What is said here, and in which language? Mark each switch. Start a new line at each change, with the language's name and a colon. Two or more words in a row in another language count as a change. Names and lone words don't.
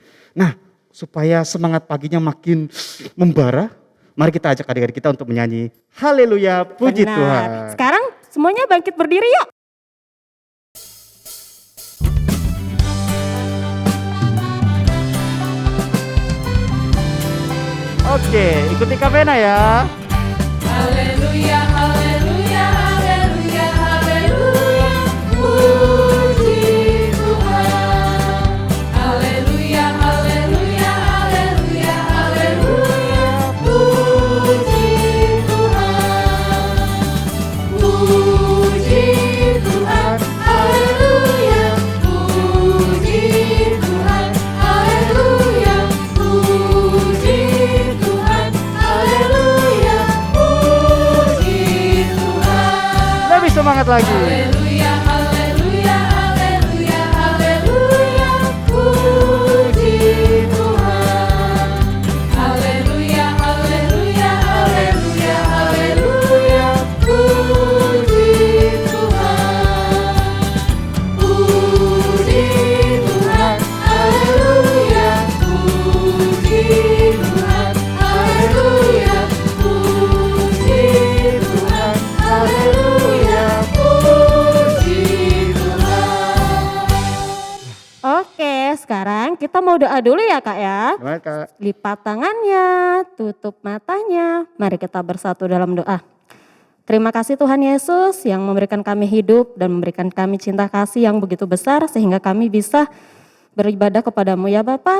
Indonesian: Nah, supaya semangat paginya makin membara, mari kita ajak adik-adik kita untuk menyanyi Haleluya, puji Benar. Tuhan. Sekarang semuanya bangkit berdiri yuk. Oke, ikuti Kavena ya. Haleluya, haleluya, haleluya, haleluya, puji Tuhan. Haleluya, haleluya, haleluya, haleluya, puji Tuhan. Puji Tuhan, haleluya, puji Tuhan, haleluya, puji Tuhan, haleluya, puji Tuhan. Lebih semangat lagi. Haleluya, haleluya, haleluya, haleluya, puji Tuhan. Haleluya, haleluya, haleluya, haleluya, puji Tuhan. Puji Tuhan, haleluya, puji Tuhan, haleluya, puji Tuhan, haleluya, puji Tuhan. Oke, sekarang kita mau doa dulu ya Kak ya. Gimana Kak? Lipat tangannya, tutup matanya. Mari kita bersatu dalam doa. Terima kasih Tuhan Yesus yang memberikan kami hidup dan memberikan kami cinta kasih yang begitu besar sehingga kami bisa beribadah kepadamu ya Bapa.